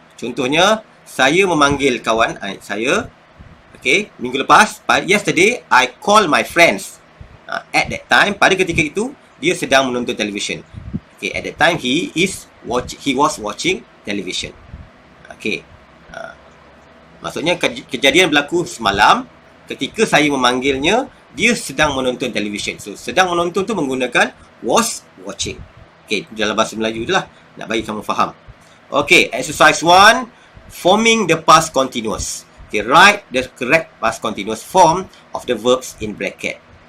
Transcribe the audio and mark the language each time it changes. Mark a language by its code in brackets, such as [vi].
[ms] Contohnya, saya memanggil kawan saya. Okay. Minggu lepas, [en] yesterday I call my friends. At that time, [ms] pada ketika itu, dia sedang menonton [en] television. Okay. At that time, he was watching television. [ms] Okay. Maksudnya kejadian berlaku semalam. Ketika saya memanggilnya, dia sedang menonton television. So, sedang menonton tu menggunakan [en] was watching. [ms] Okay, dalam bahasa Melayu tu lah. Nak bagi kamu faham. Okay, exercise 1. [en] Forming the past continuous. Okay, write the correct past continuous form of the verbs in bracket.